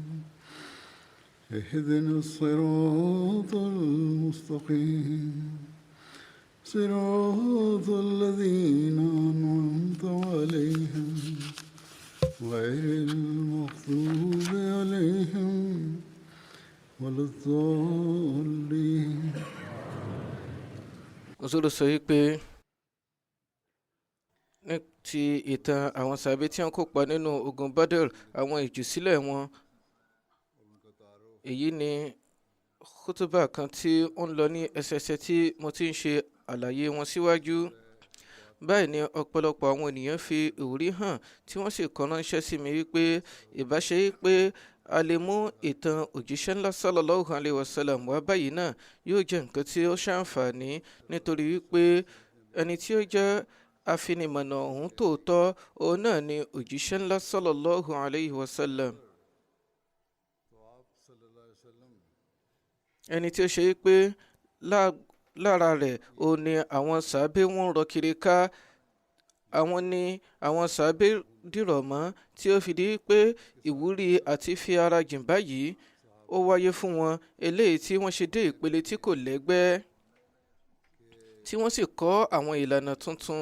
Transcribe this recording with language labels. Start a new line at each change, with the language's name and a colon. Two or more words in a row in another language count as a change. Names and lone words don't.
Arabic: اهدنا الصراط المستقيم صراط الذين أنعمت عليهم غير المغضوب عليهم ولا الضالين.
Yoruba: Òṣòro sọ wípé ní ti ìtàn àwọn sàbí tí wọ́n kópa nínú ogun Badr, àwọn ìjùsílẹ̀ wọn, èyí ni kútúbà kan tí ó ń lọ ní ẹsẹẹsẹ tí mo ti ń ṣe àlàyé wọn síwájú. Báyìí ni ọ̀pọ̀lọpọ̀ àwọn ènìyàn fi ìwúrí hàn tí wọ́n sì kọ ránṣẹ́ sí mi wípé ìbáṣe wípé a lè mú ìtàn òjíṣẹ́ ńlá
Arabic: صلى الله عليه وسلم
Yoruba: wá báyìí náà yóò jẹ́ nǹkan tí ó ṣàǹfààní, nítorí wípé ẹni tí ó jẹ́ afinimọ̀nà ọ̀hún tòótọ́ òun náà ni òjíṣẹ́ ńlá
Arabic: صلى الله عليه وسلم.
Yoruba: Ẹni tí ó ṣe wípé lára rẹ̀ òun ni àwọn sàábé wọn rọ kiri ká, àwọn ni àwọn sàábé dìrọ̀ mọ́ tí ó fi di pé ìwúrí àti fi ara jìn báyìí ó wáyé fún wọn, eléyìí tí wọ́n ṣe dé ìpele tí kò lẹ́gbẹ́, tí wọ́n sì kọ́ àwọn ìlànà tuntun.